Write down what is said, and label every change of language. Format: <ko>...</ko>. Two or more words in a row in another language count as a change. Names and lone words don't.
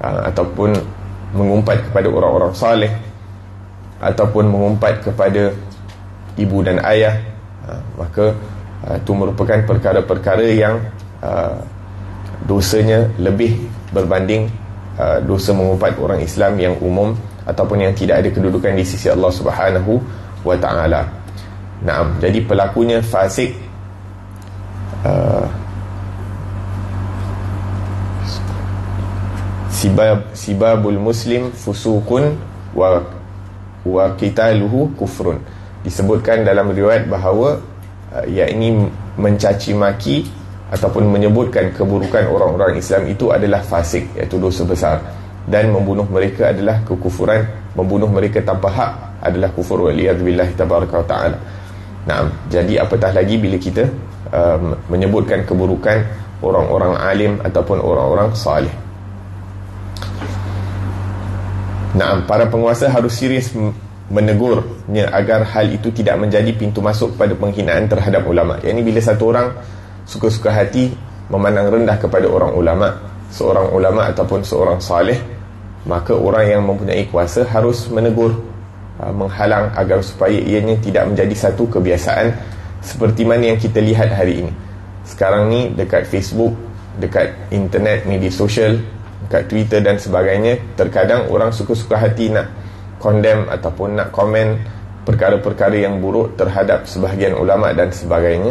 <ms>ataupun mengumpat kepada orang-orang saleh, ataupun mengumpat kepada ibu dan ayah, maka itu merupakan perkara-perkara yang dosanya lebih berbanding dosa mengumpat orang Islam yang umum ataupun yang tidak ada kedudukan di sisi Allah</ms> <ar>سبحانه وتعالى.</ar> <ms>Naam, jadi pelakunya fasik,</ms> <ar>سباب المسلم فسوق وقتاله كفر.</ar> <ms>Disebutkan dalam riwayat bahawa yakni mencaci maki ataupun menyebutkan keburukan orang-orang Islam itu adalah fasik, iaitu dosa besar, dan membunuh mereka adalah kekufuran. Membunuh mereka tanpa hak adalah kufur,</ms> <ar>والعياذ بالله تبارك وتعالى.</ar> <ms>Nah, jadi apatah lagi bila kita menyebutkan keburukan orang-orang alim ataupun orang-orang salih. Nah, para penguasa harus serius menegurnya agar hal itu tidak menjadi pintu masuk pada penghinaan terhadap ulama. Yang ini bila satu orang suka-suka hati memandang rendah kepada orang ulama, seorang ulama ataupun seorang salih, maka orang yang mempunyai kuasa harus menegur, menghalang agar supaya ianya tidak menjadi satu kebiasaan seperti mana yang kita lihat hari ini. Sekarang ni dekat Facebook, dekat internet, media sosial, dekat Twitter dan sebagainya, terkadang orang suka-suka hati nak condemn ataupun nak komen perkara-perkara yang buruk terhadap sebahagian ulama dan sebagainya.</ms>